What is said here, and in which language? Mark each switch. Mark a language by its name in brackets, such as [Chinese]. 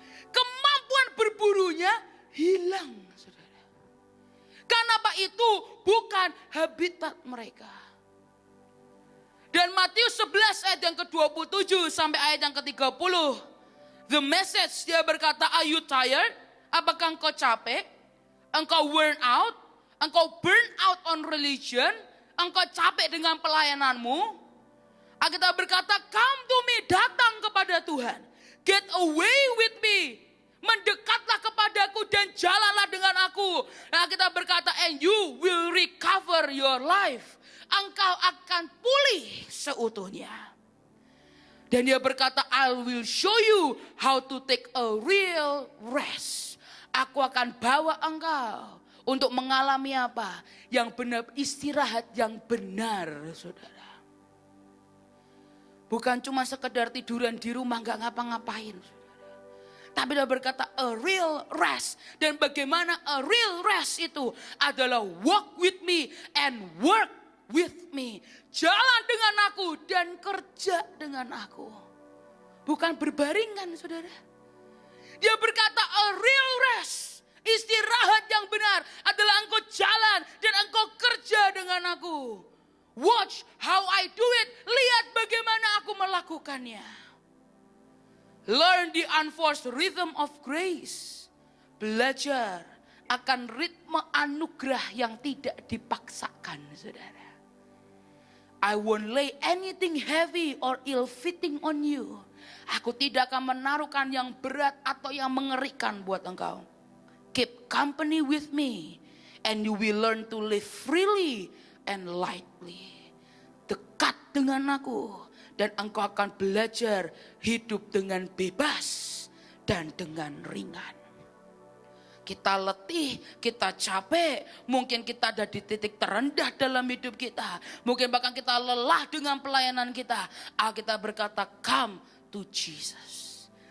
[Indonesian] Kemampuan berburunya hilang, saudara. Karena apa? Itu bukan habitat mereka. Dan Matius 11 ayat yang ke-27 sampai ayat yang ke-30. [English] The Message [Indonesian] dia berkata, [English] are you tired? [Indonesian] Apakah engkau capek? Engkau [English] worn out, [Indonesian] engkau [English] burn out on religion, [Indonesian] engkau capek dengan pelayananmu. Alkitab berkata, [English] come to me, [Indonesian] datang kepada Tuhan. [English] Get away with me, [Indonesian] mendekatlah kepadaku dan jalanlah dengan aku. Nah, kita berkata, [English] and you will recover your life. [Indonesian] Engkau akan pulih seutuhnya. Dan dia berkata, [English] I will show you how to take a real rest. [Indonesian] Aku akan bawa engkau untuk mengalami apa? Yang benar, istirahat yang benar, saudara. Bukan cuma sekedar tiduran di rumah gak ngapa-ngapain, saudara. Tapi dia berkata [English] a real rest. [Indonesian] Dan bagaimana [English] a real rest [Indonesian] itu adalah [English] walk with me and work with me. [Indonesian] Jalan dengan aku dan kerja dengan aku. Bukan berbaringan, saudara. Dia berkata [English] a real rest. [Indonesian] Istirahat yang benar adalah engkau jalan dan engkau kerja dengan aku. [English] Watch how I do it. [Indonesian] Lihat bagaimana aku melakukannya. [English] Learn the unforced rhythm of grace. [Indonesian] Belajar akan ritme anugerah yang tidak dipaksakan, saudara. [English] I won't lay anything heavy or ill-fitting on you. [Indonesian] Aku tidak akan menaruhkan yang berat atau yang mengerikan buat engkau. [English] Keep company with me and you will learn to live freely and lightly. [Indonesian] Dekat dengan aku dan engkau akan belajar hidup dengan bebas dan dengan ringan. Kita letih, kita capek, mungkin kita ada di titik terendah dalam hidup kita. Mungkin bahkan kita lelah dengan pelayanan kita. Alkitab berkata, [English] come to Jesus.